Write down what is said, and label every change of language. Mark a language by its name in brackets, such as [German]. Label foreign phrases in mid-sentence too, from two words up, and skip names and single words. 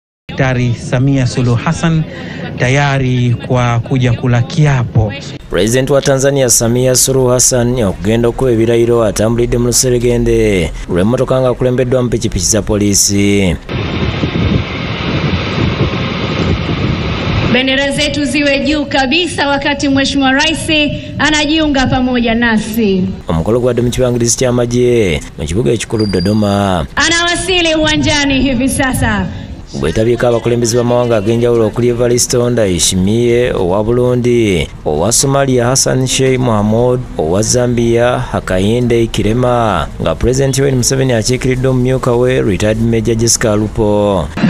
[Swahili] Daktari Samia Suluhu Hassan tayari kwa kuja kula kiapo. [Ganda] President wa Tanzania Samia Suluhu Hassan okugenda okuba ebirayiro atambulidde mu luseregende lw'emmotoka nga kulembeddwa mu pikipiki za polisi. [Swahili] Bendera zetu ziwe juu kabisa wakati Mheshimiwa Rais anajiunga pamoja nasi. [Ganda] Omukolo gwadde mu kibangirizi ky'amagye mu kibuga ekikulu Dodoma. [Swahili] Anawasili uwanjani hivi sasa. [Ganda] Bwetabyeko abakulembeze b'amawanga ag'enjawulo okuli Evaristo Ndayishimiye owa Burundi, owa Somalia Hassan Sheikh Mohamud, owa Zambia Hakainde Kirema, nga President Yoweri Museveni akiikiridde omumyuka we [English] retired Major [Ganda] Jessica Lupo.